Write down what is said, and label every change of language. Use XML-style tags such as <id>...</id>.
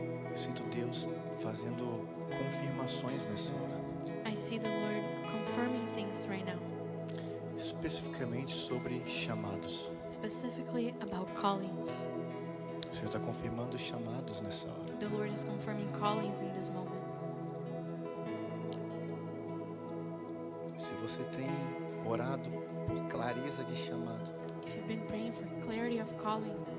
<pt>Eu sinto Deus fazendo confirmações nessa hora.</pt> <en>I see the Lord confirming things right now,</en> <pt>Especificamente sobre chamados.</pt> <en>specifically about callings.</en> <pt>O Senhor está confirmando os chamados nessa hora.</pt> <en>The Lord is confirming callings in this moment.</en> <pt>Se você tem orado por clareza de chamado,</pt> <en>If you've been praying for clarity of calling,</en>